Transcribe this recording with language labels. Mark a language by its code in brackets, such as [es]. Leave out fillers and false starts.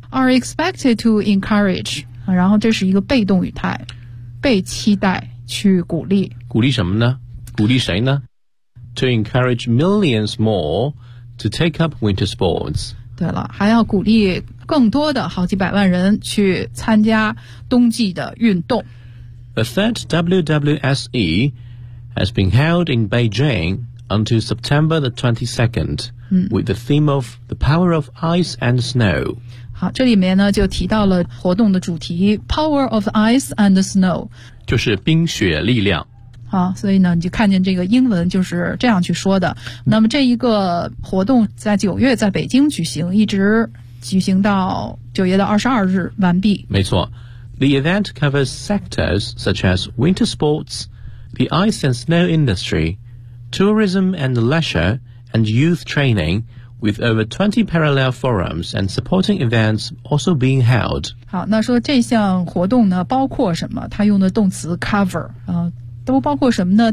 [en] Are expected to encourage， [zh] 然后这是一个被动语态，被期待去鼓励。鼓励什么呢？鼓励谁呢？ [en] To encourage millions more to take up winter sports。 [zh] 对了，还要鼓励更多的好几百万人去参加冬季的运动。 [en] The third WWSE has been held in Beijing until September the 22nd、with the theme of the power of ice and snow。 [zh] 好，这里面呢就提到了活动的主题 [en] power of ice and snow， [zh] 就是冰雪力量。好，所以呢你就看见这个英文就是这样去说的。那么这一个活动在九月在北京举行，一直举行到九月的22日完毕。没错， [en] The event covers sectors such as winter sports, the ice and snow industry, tourism and leisure, and youth training, with over 20 parallel forums and supporting events also being held。 [zh] 好，那说这项活动呢包括什么，它用的动词 cover 啊，都包括什么呢？